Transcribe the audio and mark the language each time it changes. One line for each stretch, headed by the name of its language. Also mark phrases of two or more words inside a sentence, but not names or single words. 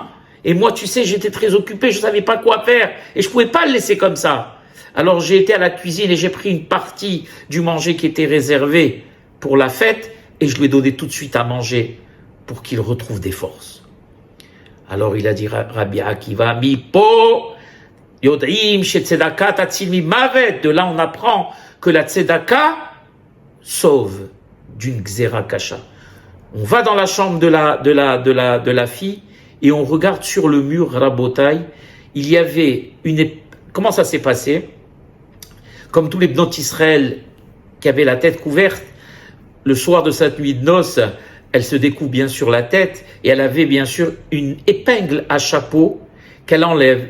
French: Et moi, tu sais, j'étais très occupé, je savais pas quoi faire. Et je pouvais pas le laisser comme ça. Alors j'ai été à la cuisine et j'ai pris une partie du manger qui était réservé pour la fête et je lui ai donné tout de suite à manger pour qu'il retrouve des forces. Alors il a dit,
Hebrew: רבי עקיבא, מי פה יודעים שצדקה תציל ממוות.
French: De là, on apprend que la tzedaka sauve d'une
Hebrew: גזרה קשה.
French: On va dans la chambre de la fille et on regarde sur le mur, Rabotai, il y avait comment ça s'est passé? Comme tous les
Hebrew: בנות ישראל
French: qui avaient la tête couverte, le soir de cette nuit de noces, elle se découvre bien sûr la tête et elle avait bien sûr une épingle à chapeau qu'elle enlève.